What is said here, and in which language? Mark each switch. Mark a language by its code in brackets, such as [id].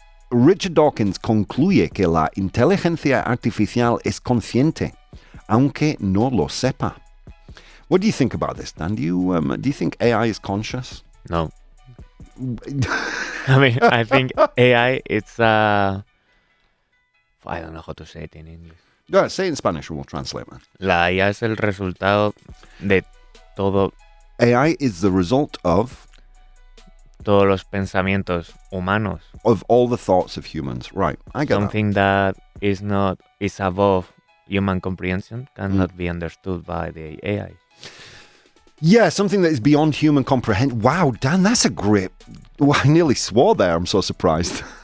[es] Richard Dawkins concluye que la inteligencia artificial es consciente, aunque no lo sepa. [en] What do you think about this, Dan? Do you think AI is conscious? No. I mean, I think AI, it's I don't know how to say it in English. Yeah, say it in Spanish, we'll translate, man. [es] La IA es el resultado de todo. [en] AI is the result of [es] todos los pensamientos humanos. [en] Of all the thoughts of humans, right? I get something that is above human comprehension cannot be understood by the AI. Yeah, something that is beyond human comprehension. Wow, Dan, that's a great... Well, I nearly swore there. I'm so surprised.